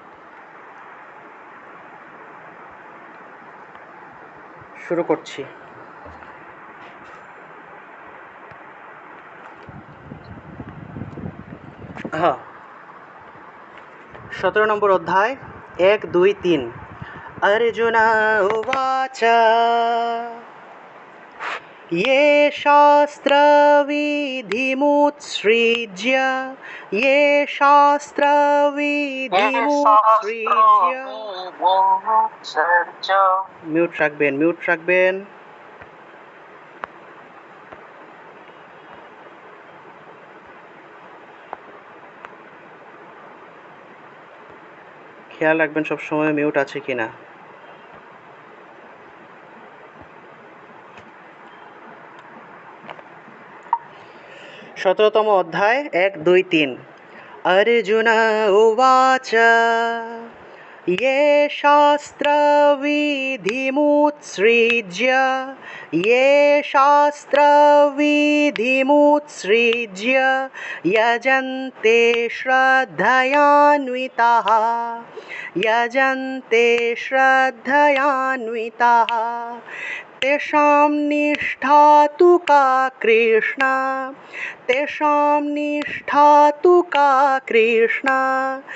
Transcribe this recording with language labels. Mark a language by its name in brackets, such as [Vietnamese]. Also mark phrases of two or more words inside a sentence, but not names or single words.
[Bangla] শুরু করছি। হ্যাঁ, 17 নম্বর অধ্যায় 1, 2, 3। [Sanskrit] अर्जुन उवाच ये शास्त्रविधिमुत्सृज्य, ये शास्त्रविधिमुत्सृज्य। [Bangla] মিউট রাখবেন, মিউট রাখবেন। খেয়াল রাখবেন সবসময় মিউট আছে কিনা। 17তম অধ্যায় 1, 2, 3। [Sanskrit] अर्जुन उवाच ये शास्त्रविधिमुत्सृज्य, ये शास्त्रविधिमुत्सृज्य यजन्ते श्रद्धयान्विताः, यजन्ते श्रद्धयान्विताः तेषां निष्ठा तु का कृष्ण, तेषां निष्ठा तु का कृष्ण।